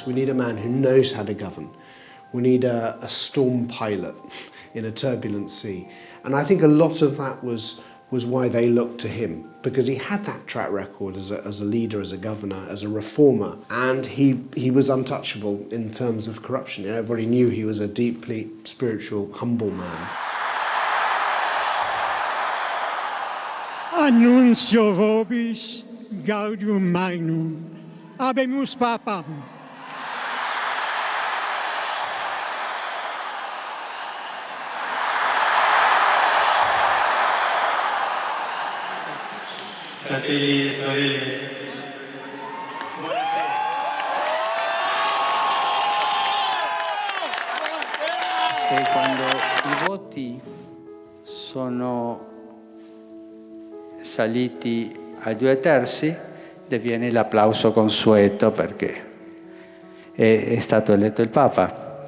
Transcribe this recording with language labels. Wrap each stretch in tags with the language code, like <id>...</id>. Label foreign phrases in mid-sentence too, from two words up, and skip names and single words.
<en>We need a man who knows how to govern. We need a storm pilot in a turbulent sea. And I think a lot of that was why they looked to him, because he had that track record as a leader, as a governor, as a reformer, and he was untouchable in terms of corruption. Everybody knew he was a deeply spiritual, humble man.</en> <la>Annuncio vobis gaudium magnum, habemus papam.</la> <it>Fratelli e sorelle, E quando i voti sono saliti ai 2/3, diviene l'applauso consueto perché è stato eletto il Papa.</it>